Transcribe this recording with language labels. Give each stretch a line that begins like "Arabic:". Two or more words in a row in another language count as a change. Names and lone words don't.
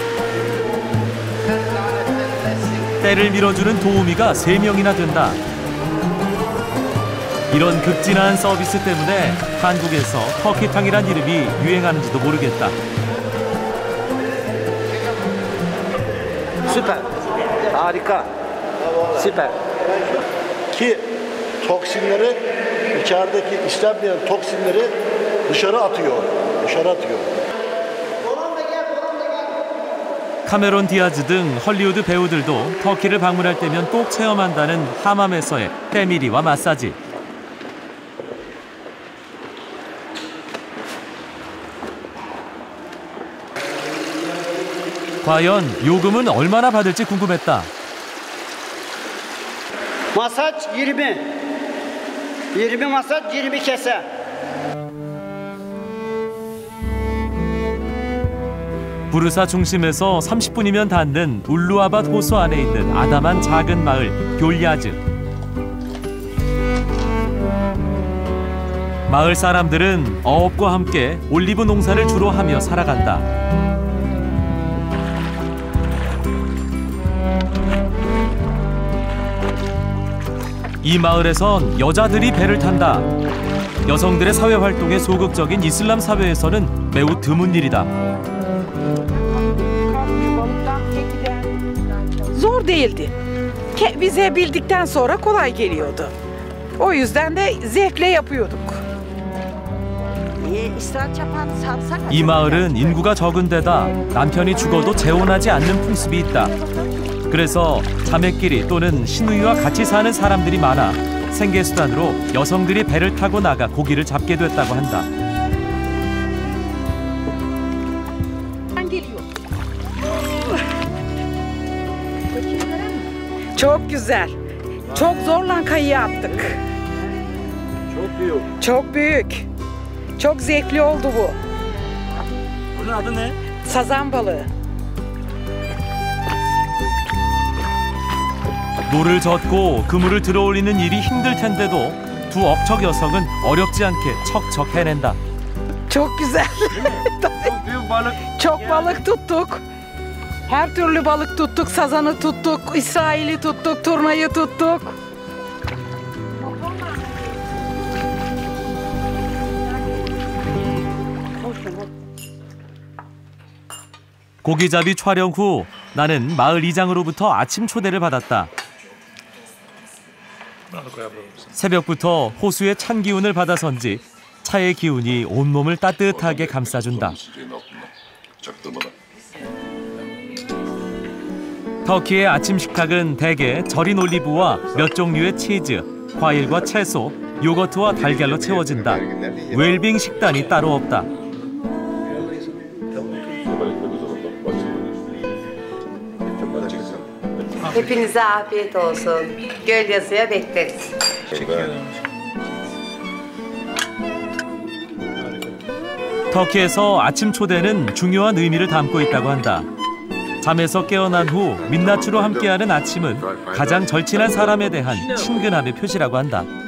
Korean: 때를 밀어주는 도우미가 3명이나 된다. 이런 극진한 서비스 때문에 한국에서 터키탕이란 이름이 유행하는지도 모르겠다.
Turkish: Süper. Harika. Süper. Ki toksinleri, içerideki istenmeyen toksinleri dışarı atıyor. Dışarı atıyor.
Korean: 카메론 디아즈 등 헐리우드 배우들도 터키를 방문할 때면 꼭 체험한다는 하맘에서의 때밀이와 마사지. 과연 요금은 얼마나 받을지 궁금했다.
Turkish: Masaj 20. 20 masaj 20 kese.
Korean: 부르사 중심에서 30분이면 닿는 울루아밭 호수 안에 있는 아담한 작은 마을 귤야즈. 마을 사람들은 어업과 함께 올리브 농사를 주로 하며 살아간다. 이 마을에선 여자들이 배를 탄다. 여성들의 사회 활동에 소극적인 이슬람 사회에서는 매우 드문 일이다.
Turkish: Zor değildi. Bize bildikten sonra kolay geliyordu. O yüzden de zevkle yapıyorduk.
Korean: 이 마을은 인구가 적은 데다 남편이 죽어도 재혼하지 않는 풍습이 있다. 그래서 자매끼리 또는 시누이와 같이 사는 사람들이 많아 생계수단으로 여성들이 배를 타고 나가 고기를 잡게 됐다고 한다.
Turkish: Çok güzel. Çok zorla kayıya attık. Çok büyük. Çok büyük. Çok zevkli oldu bu. Bunun adı ne? Sazan balığı.
Korean: 노를 젓고 그물을 들어올리는 일이 힘들 텐데도 두 업적 여성은 어렵지 않게 척척 해낸다.
Turkish: Çok güzel. Çok büyük balık. Çok balık tuttuk. Her türlü balık tuttuk. Sazanı tuttuk, İsrail'i tuttuk, turnayı tuttuk.
Korean: 고기잡이 촬영 후 나는 마을 이장으로부터 아침 초대를 받았다. 새벽부터 호수의 찬 기운을 받아선지 차의 기운이 온몸을 따뜻하게 감싸준다. 터키의 아침 식탁은 대개 절인 올리브와 몇 종류의 치즈, 과일과 채소, 요거트와 달걀로 채워진다. 웰빙 식단이 따로 없다.
Turkish: Hepinize afiyet olsun. Gölyazı'ya bekleriz.
Korean: 터키에서 아침 초대는 중요한 의미를 담고 있다고 한다. 잠에서 깨어난 후 민낯으로 함께하는 아침은 가장 절친한 사람에 대한 친근함의 표시라고 한다.